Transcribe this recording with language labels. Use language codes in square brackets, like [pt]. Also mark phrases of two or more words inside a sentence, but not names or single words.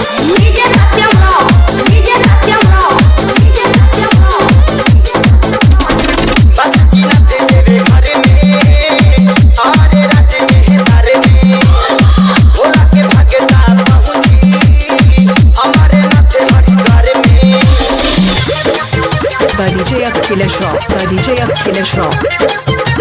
[en] DJ Satyam Rao, DJ Satyam Rao, DJ Satyam Rao. [hi] बस कीनते तेरे घर में हमारे राज्य में दर में भोला के भगता पहुंची हमारे नाथ हरिद्वार में [en] The DJ Akhilesh Rao, the DJ Akhilesh Rao.